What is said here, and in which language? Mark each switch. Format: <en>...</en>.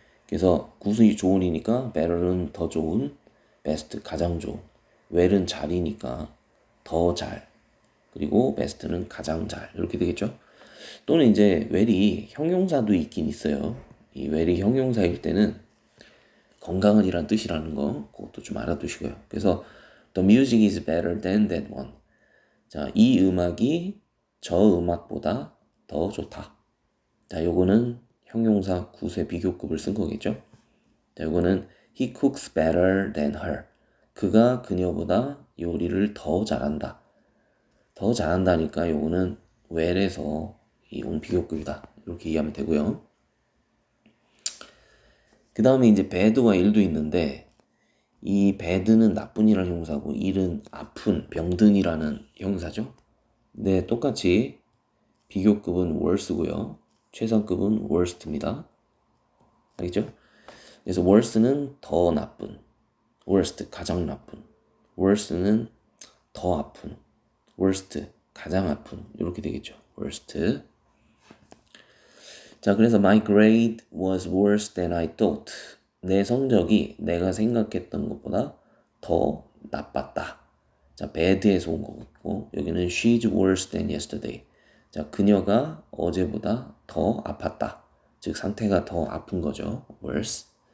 <ko>그래서 굿이 좋은이니까 better는 더 좋은, best 가장 좋은, well은 잘이니까 더 잘, 그리고 best는 가장 잘 이렇게 되겠죠? 또는 이제 well이 형용사도 있긴 있어요. 이 well이 형용사일 때는 건강한이란 뜻이라는 거 그것도 좀 알아두시고요. 그래서</ko> <en>the music is better than that one.</en> <ko>자, 이 음악이 저 음악보다 더 좋다. 자, 요거는 형용사 굿의 비교급을 쓴 거겠죠. 자, 요거는</ko> <en>he cooks better than her.</en> <ko>그가 그녀보다 요리를 더 잘한다. 더 잘한다니까 요거는 well에서 온 비교급이다. 이렇게 이해하면 되고요. 그 다음에 이제 bad와 ill도 있는데 이 bad는 나쁜이라는 형사고 ill은 아픈, 병든이라는 형사죠. 네, 똑같이 비교급은 worse고요. 최상급은 worst입니다. 알겠죠? 그래서 worse는 더 나쁜, worst 가장 나쁜, worse는 더 아픈, worst 가장 아픈 이렇게 되겠죠. worst. 자, 그래서</ko> <en>my grade was worse than I thought.</en> <ko>내 성적이 내가 생각했던 것보다 더 나빴다. 자, bad에서 온 거고 여기는</ko> <en>she's worse than yesterday.</en> <ko>자, 그녀가 어제보다 더 아팠다. 즉 상태가 더 아픈 거죠. worse.</ko>